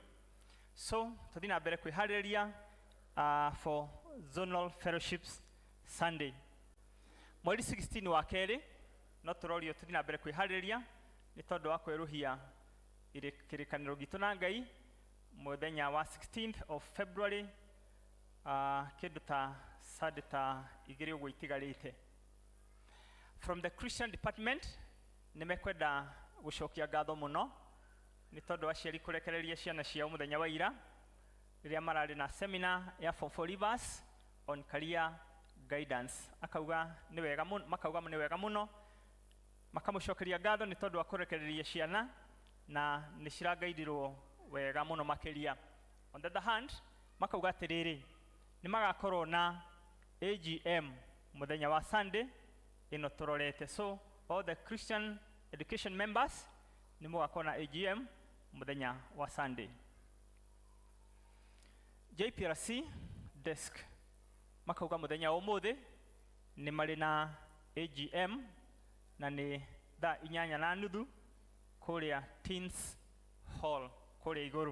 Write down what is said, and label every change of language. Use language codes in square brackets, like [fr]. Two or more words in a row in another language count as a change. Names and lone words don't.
[ki] So tũthiĩ na mbere kwĩharĩrĩria [en] for zonal fellowships [ki] Sunday. Mweri 16 wa kerĩ no tũrorio tũthiĩ na mbere kwĩharĩrĩria nĩ tondũ wa kwĩruhia kĩrĩkanĩro gitũ na Ngai mũthenya wa [en] 16th of February, [ki] kĩndũ ta Sunday ta igĩrĩ ũguo itigarĩte. [en] From the Christian department [ki] nĩmekwenda gũcokia ngatho mũno nĩ tondũ wa aciari kũrekereria ciana ciao mũthenya wa ira rĩrĩa mararĩ na seminar ya [en] Form 4 Leavers on career guidance. [ki] Makauga nĩ wega mũno makamũcokeria ngatho nĩ tondũ wa kũrekereria ciana na nĩ cirangaidirwo wega mũno makĩria. [en] On the other hand, [ki] makauga atĩrĩrĩ nĩ magakorwo na AGM mũthenya wa Sunday ĩno tũrorete. [en] So all the Christian education members [ki] nĩ mũgakorwo na AGM mũthenya wa Sunday. JPRC desk makauga mũthenya wa ũmũthĩ nĩ marĩ na AGM na nĩ thaa 8:30 kũrĩa Teens Hall kũrĩa igũrũ.